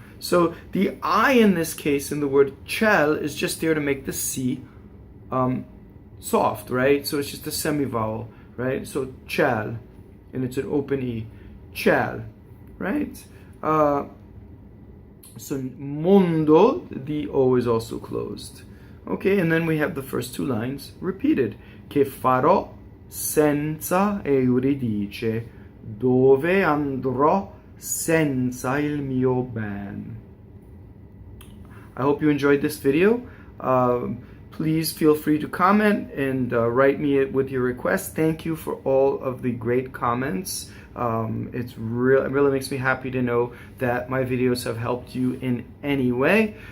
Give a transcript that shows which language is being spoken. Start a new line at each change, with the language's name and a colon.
English: So the I in this case in the word ciɛl is just there to make the C soft, right? So it's just a semi-vowel, right? So ciɛl, and it's an open E. Ciɛl, right? So mondo, the O is also closed. Okay, and then we have the first two lines repeated.
Italian: Che farò senza Euridice, dove andrò senza il mio band.
English: I hope you enjoyed this video. Please feel free to comment and write me with your requests. Thank you for all of the great comments. It really makes me happy to know that my videos have helped you in any way.